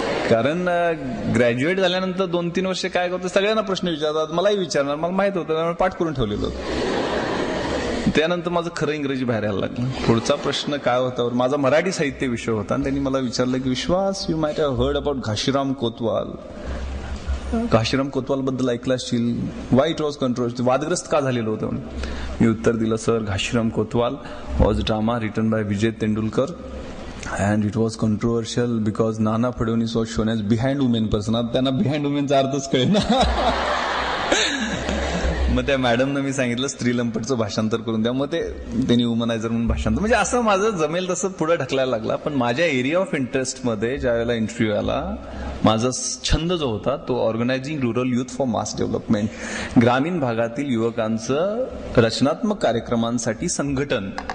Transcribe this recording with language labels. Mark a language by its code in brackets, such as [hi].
[mr] कारण ग्रॅज्युएट झाल्यानंतर 2-3 वर्ष काय करतो सगळ्यांना प्रश्न विचारतात, मलाही विचारणार, मला माहित होतं त्यामुळे पाठ करून ठेवलेलं होतं. त्यानंतर माझं खरं इंग्रजी बाहेर यायला लागलं. पुढचा प्रश्न काय होता, माझा मराठी साहित्य विषय होता आणि त्यांनी मला विचारलं की विश्वास [en] you might have heard about [mr] Ghashiram Kotwal. Ghashiram Kotwal बद्दल ऐकलं असशील, [en] why it was controversy, [mr] वादग्रस्त का झालेलं होतं. मी उत्तर दिलं sir [en] Ghashiram Kotwal was drama written by Vijay Tendulkar and it was controversial because Nana Fadnis was shown as behind women person. [mr] आता त्यांना [en] behind women [mr] चा अर्थच कळेना. मग त्या मॅडमनं मी सांगितलं स्त्रीलंपटचं भाषांतर करून द्या. मग त्यांनी वुमनायझर म्हणून भाषांतर, म्हणजे असं माझं जमेल तसं पुढे ढकलायला लागला. पण माझ्या एरिया ऑफ इंटरेस्ट मध्ये ज्या वेळेला इंटरव्ह्यू आला, माझा छंद जो होता तो [en] organizing rural youth for mass development, [mr] ग्रामीण भागातील युवकांचं रचनात्मक कार्यक्रमांसाठी संघटन.